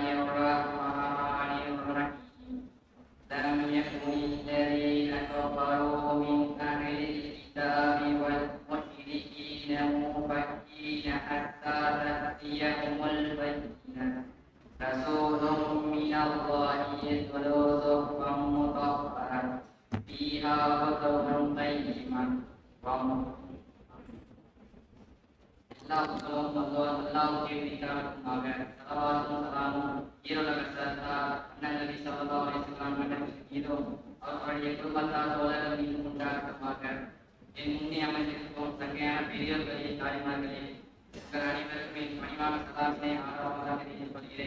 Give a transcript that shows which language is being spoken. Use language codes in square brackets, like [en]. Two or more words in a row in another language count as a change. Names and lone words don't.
[ar] الرحمن الرحيم لم يكن الذين كفروا من أهل الكتاب والمشركين منفكين حتى تأتيهم البينة رسول من الله يتلو صحفا مطهرا فيها كتب قيمة [ta] எல்லா புத்தகமும் அல்லாஹ்வுக்கே உரித்தானதாக ஸலவாத்தும் ஸலாமும் ஈருலக சர்தார் அண்ணல் நபி [ar] صلى الله عليه وسلم [ta] மீதும் அவர்களுடைய குடும்பத்தார் தோழர்கள் மீதும் உண்டாகட்டுமாக. என் முன்னே அமைந்திருக்கும் சங்கையான பெரியோர்களே தாய்மார்களே உங்கள் அனைவருக்கும் என் பணிவான சலாமினை ஆரம்பமாக தெரிவித்துக் கொள்கிறேன்.